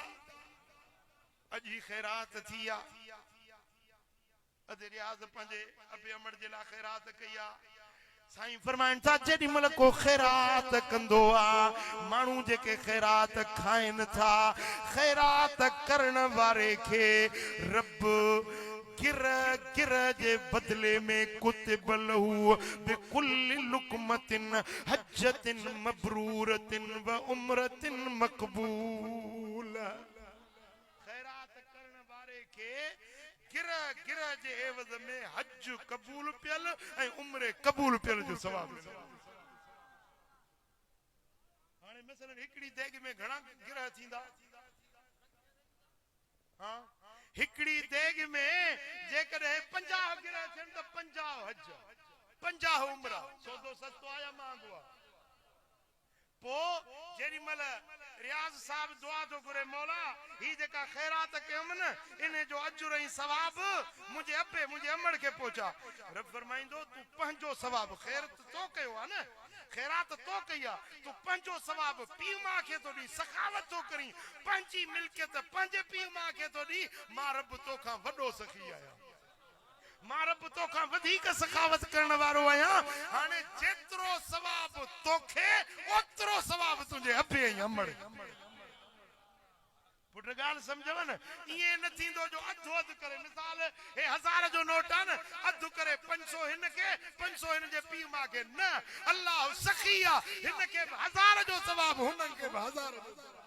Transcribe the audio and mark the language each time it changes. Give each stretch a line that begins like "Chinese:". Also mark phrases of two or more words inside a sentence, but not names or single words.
Sindhi: अॼु ही ख़ैरात थी आ, अॼु रियाज़ पंहिंजे अबे अमड़ जे लाइ ख़ैरात कई आ। साईं फरमाइनि था जेॾी महिल को ख़ैरात कंदो आ, माण्हू जेके ख़ैरात खाइनि था, ख़ैरात करण वारे खे रब गिर गिर जे बदले में
Arabic: كتب له بكل لقمة حجة مبرورة و عمرة مقبولة.
Sindhi: ख़ैरात करण वारे के गिर गिर जे एवज़ में हज कबूल पियल ऐं उम्रे कबूल पियल जो सवाब मिले। हाणे मसलन हिकड़ी देग में घणा गिर थींदा? हां हिकड़ी देग में जेकॾहिं 50 गिर थियनि त 50 हज, 50 उम्रा, सौदो सस्तो आया महांगो आ। पो जेॾी महिल रियाज साहब दुआ तो करे मौला ही जेका खैरात कयम न इने जो अजर ऐं सवाब मुझे अब्बे मुझे अमड़ के पहुंचा। रब फरमाइंदो तू पंहिंजो सवाब खैर तो कयो आ न खैरात तो कया तू पंहिंजो सवाब पीउ मां खे तो दी सखावत तो करी पंहिंजी मिल्कियत पंहिंजे पीउ मां खे तो दी मां रब तोखां वॾो सखी आया मां रब तोखां वधीक सखावत करण वारो आया हाने जेतिरो सवाब तोखे ओतिरो सवाब तुंहिंजे अब्बे ऐं अमड़ पुट ॻाल्हि सम्झव न इएं न थींदो जो अधु अधु करे मिसाल हे 1000 जो नोट आहे न अधु करे 500 हिन खे 500 हिन जे पीउ मां खे न अल्लाह सखी आहे हिन खे 1000 जो सवाब हुननि खे 1000 जो